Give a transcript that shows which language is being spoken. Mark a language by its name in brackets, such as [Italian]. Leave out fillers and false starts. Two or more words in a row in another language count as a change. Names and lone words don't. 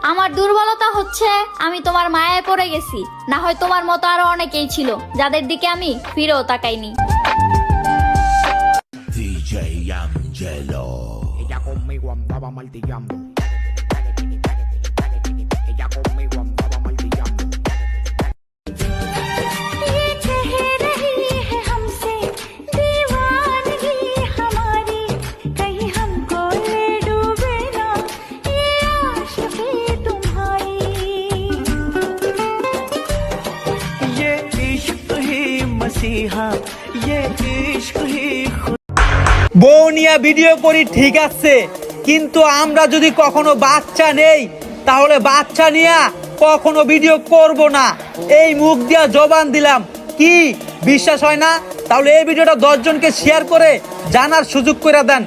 [Bangla] দুর্বলতা হচ্ছে আমি তোমার মায়ায় পড়ে গেছি। না হয় তোমার মতো আরো অনেকেই ছিল যাদের দিকে আমি ফিরেও তাকাইনি। DJ Angelo. [Spanish] Ella conmigo andaba martillando. Ella conmigo andaba martillando. [Hindi] ये कह रही है हमसे दीवानगी हमारी, कहीं हमको ले डूबे ना ये आशिकी तुम्हारी। ये इश्क ही मसीहा, ये इश्क ही [Bangla] বউ নিয়ে ভিডিও করি ঠিক আছে, কিন্তু আমরা যদি কখনো বাচ্চা নেই তাহলে বাচ্চা নিয়ে কখনো ভিডিও করব না। এই মুখ দিয়া জবান দিলাম। কি বিশ্বাস হয় না? তাহলে এই ভিডিওটা 10 জনকে শেয়ার করে জানার সুযোগ করে দেন।